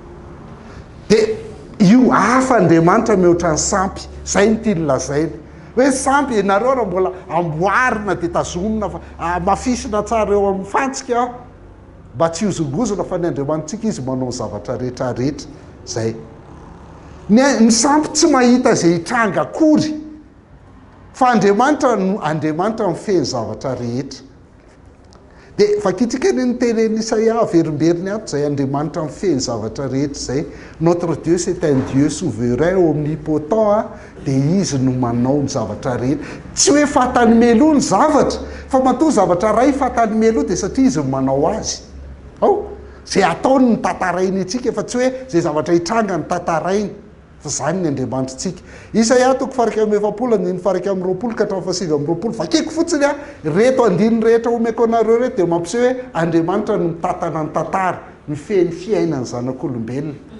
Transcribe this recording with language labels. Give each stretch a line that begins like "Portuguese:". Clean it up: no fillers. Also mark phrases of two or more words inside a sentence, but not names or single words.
Malagasy: de io afa Andriamanitra mihoatra ny sampy zay ny tia nylazaina hoe sampy ianareo raha mbola amboarina de tazomina fa mafisina tsara eo amin'ny fantsika mba tsy hozongozona fa ny Andriamanitsika izy manao zavatra rehetrarehetra zay ny sampy tsy mahita zay hitranga akory fa Andriamanitra mifeny zavatra rehetra de fakitsika ny tenen'Isaia averimberiny ato zay Andriamanitra mifeny zavatra rehetra zay
French: notre Dieu c'est un Dieu souverain omnipotent
Malagasy: de izy no manao ny zavatra rehetra tsy hoe fatany melo ny zavatra fa matoa zavatra ray fatany melo de satria izy manao azy zay ataony ny tatarainy atsika fa tsy hoe zay zavatra hitranga ny tatarainy fa zany ny Andriamanitsika Isaia toko faraky amin'ny efapolo andiny faraky amin'ny roapolo ka hatramin'ny fasivy amin'ny roapolo vakeko fotsiny reto andiny rehetra omeko anareo reto de mampiseho hoe Andriamanitra no mitatana ny tantara mifeny fiainany zanak'olombelona